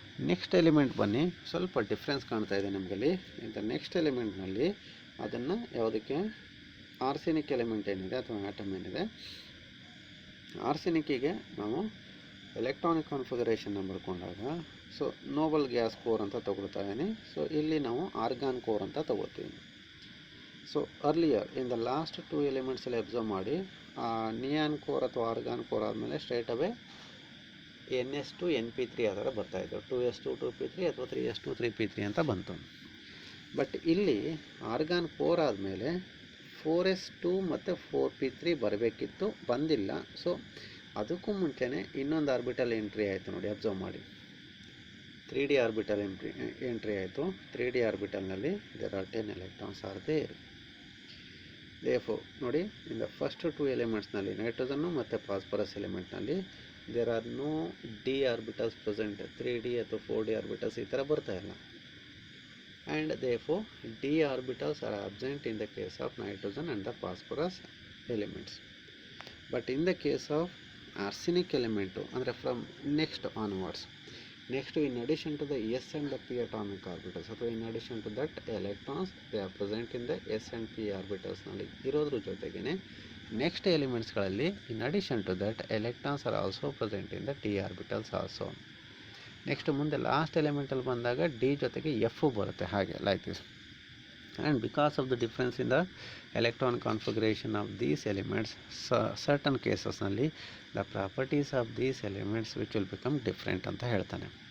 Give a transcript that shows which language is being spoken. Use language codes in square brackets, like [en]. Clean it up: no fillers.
[kn] Next element ಬನ್ನಿ, ಸ್ವಲ್ಪ difference ಕಾಣ್ತಾ ಇದೆ ನಮಗಲ್ಲಿ. ಇಂಥ ನೆಕ್ಸ್ಟ್ ಎಲಿಮೆಂಟ್ನಲ್ಲಿ ಅದನ್ನು ಯಾವುದಕ್ಕೆ ಆರ್ಸೆನಿಕ್ ಎಲಿಮೆಂಟ್ ಏನಿದೆ ಅಥವಾ ಆಟಮ್ ಏನಿದೆ, ಆರ್ಸೆನಿಕ್ಕಿಗೆ ನಾವು electronic ಕಾನ್ಫಿಗರೇಷನ್ನ ಬರ್ಕೊಂಡಾಗ so Nobel gas core ಅಂತ ತಗೊಳ್ತಾ ಇದ್ದೀನಿ. ಸೊ ಇಲ್ಲಿ ನಾವು ಆರ್ಗಾನ್ ಕೋರ್ ಅಂತ ತಗೋತೀವಿ. [en] so earlier in the last [kn] 2 ಎಲಿಮೆಂಟ್ಸಲ್ಲಿ observe ಮಾಡಿ, ನಿಯಾನ್ ಕೋರ್ ಅಥವಾ ಆರ್ಗಾನ್ ಕೋರ್ ಆದಮೇಲೆ ಸ್ಟ್ರೈಟ್ ಅವೇ ns2 np3 ಆ ಥರ ಬರ್ತಾಯಿತ್ತು. 2s2 2p3 ಅಥವಾ 3s2 3p3 ಅಂತ ಬಂತು. ಬಟ್ ಇಲ್ಲಿ ಆರ್ಗಾನ್ ಕೋರ್ ಆದಮೇಲೆ 4s2 ಮತ್ತು 4p3 ಬರಬೇಕಿತ್ತು, ಬಂದಿಲ್ಲ. ಸೊ ಅದಕ್ಕೂ ಮುಂಚೆನೇ ಇನ್ನೊಂದು ಆರ್ಬಿಟಲ್ ಎಂಟ್ರಿ ಆಯಿತು ನೋಡಿ, ಅಬ್ಸರ್ವ್ ಮಾಡಿ. [en] 3d orbital entry ಆಯಿತು. 3d ಆರ್ಬಿಟಲ್ನಲ್ಲಿ there are 10 electrons are there. Therefore ನೋಡಿ, in the first 2 ಎಲಿಮೆಂಟ್ಸ್ನಲ್ಲಿ nitrogen ಮತ್ತು ಫಾಸ್ಫರಸ್ ಎಲಿಮೆಂಟ್ನಲ್ಲಿ there are no d orbitals present. 3d ಅಥವಾ 4d orbitals [kn] ಈ ಥರ ಬರ್ತಾ ಇಲ್ಲ. [en] And therefore d orbitals are absent in the case of nitrogen and the phosphorus elements. But in the case of arsenic element ಅಂದರೆ from next onwards, next in addition to the s and the p atomic orbitals ಅಥವಾ in addition to that electrons they are present in the s and p orbitals [kn] ನಲ್ಲಿ ಇರೋದ್ರ ಜೊತೆಗೇನೆ [en] Next ಎಲಿಮೆಂಟ್ಸ್ಗಳಲ್ಲಿ in addition to that electrons are also present in the d orbitals also. [kn] Next ಮುಂದೆ last ಎಲಿಮೆಂಟಲ್ಲಿ ಬಂದಾಗ D ಜೊತೆಗೆ F ಬರುತ್ತೆ, ಹಾಗೆ [en] Like this. And because of the difference in the electron configuration of these elements, certain cases ನಲ್ಲಿ the properties of these elements which will become different [kn] ಅಂತ ಹೇಳ್ತಾನೆ.